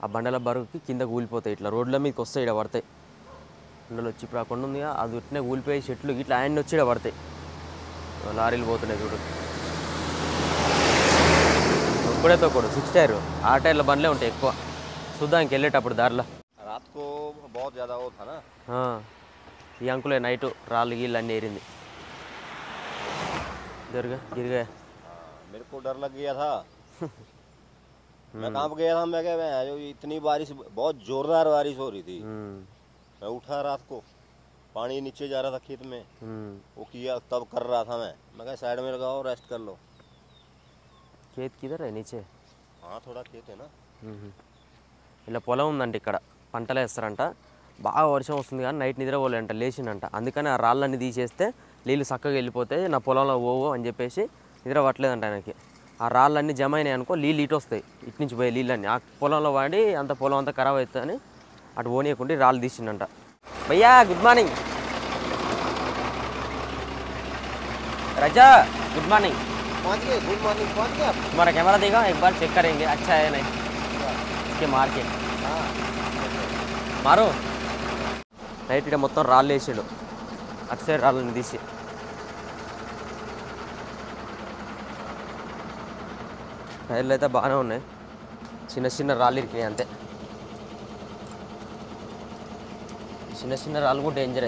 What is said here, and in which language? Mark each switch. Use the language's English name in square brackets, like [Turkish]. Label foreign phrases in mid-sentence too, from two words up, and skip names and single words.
[Telugu] ఆ బండల బరువుకి కింద కూలిపోతాయి, ఇట్లా రోడ్ల మీదకి వస్తాయి, ఇక్కడ పడతాయి. బండలు వచ్చి ఇప్పుడు ఆ కొండ ఉంది, అది ఉట్టినే కూలిపోయి చెట్లు ఇట్లా ఆయన వచ్చి ఇక్కడ పడతాయి. లారీలు పోతున్నాయి చూడు. ఒక్కడే తోకూడు 6 టైర్, 6 టైర్ల బండ్లే ఉంటాయి ఎక్కువ. చూద్దాం ఇంకెళ్ళేటప్పుడు దారిలో. [Hindi] रात को बहुत ज़्यादा वो था ना। [Telugu] ఈ అంకులే నైటు రాళ్ళు గీళ్ళు అన్నీ ఏరింది. [Hindi] गिरगा मेरे को डर लग गया था। मैं कांप गया था। मैं क्या जो इतनी बारिश, बहुत जोरदार बारिश हो रही थी। मैं उठा रात को, पानी नीचे जा रहा था खेत में, वो किया तब कर रहा था मैं कहा साइड में लगाओ, रेस्ट कर लो। खेत किधर है नीचे? हाँ थोड़ा खेत है ना। [Telugu] ఇలా పొలం ఉందంట, ఇక్కడ పంటలు వేస్తారంట. బాగా వర్షం వస్తుంది కానీ నైట్ నిద్రపోలేంట, లేచిండంట. అందుకని ఆ రాళ్ళన్నీ తీసేస్తే నీళ్ళు చక్కగా వెళ్ళిపోతాయి, నా పొలంలో పోవు అని చెప్పేసి నిద్ర పట్టలేదంట ఆయనకి. ఆ రాళ్ళన్నీ జమ అయినాయి అనుకో, నీళ్ళు ఇటు వస్తాయి, ఇటు నుంచి పోయే నీళ్ళన్నీ ఆ పొలంలో వాడి అంత పొలం అంతా ఖరాబ్ అవుతుందని అటు పోనీయకుండా రాళ్ళు తీసిండంట. భయ్యా [English] good morning. [Hindi] रजा [English] good morning. [Hindi] पहुँच गए? [English] good morning [Hindi] पहुँच गए आप? तुम्हारा कैमरा देगा, एक बार चेक करेंगे अच्छा है नहीं, इसके मार के मारो। [Telugu] నైట్ ఇక్కడ మొత్తం రాళ్ళు వేసాడు, అటు సైడ్ రాళ్ళని తీసి. టైర్లు అయితే బాగానే ఉన్నాయి, చిన్న చిన్న రాళ్ళు ఇరికినాయి అంతే. చిన్న చిన్న రాళ్ళు కూడా డేంజర్.